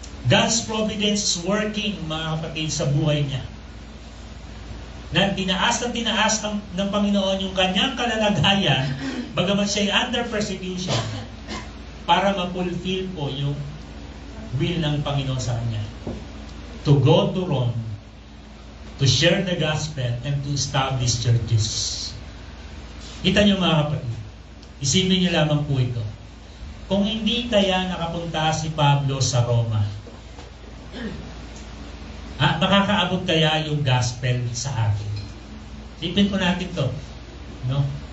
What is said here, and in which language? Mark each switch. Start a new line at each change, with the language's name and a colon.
English: God's providence is working,
Filipino: mga kapatid, sa buhay niya. Na tinaas ng Panginoon yung kanyang kalalagayan, bagaman siya ay under persecution, para ma-fulfill po yung will ng Panginoon sa kanya.
English: To go to Rome, to share the gospel, and to establish churches.
Filipino: Kita niyo, mga kapatid, isipin niyo lamang po ito. Kung hindi kaya nakapunta si Pablo sa Roma, makakaabot kaya yung gospel sa atin? Isipin po natin to, no?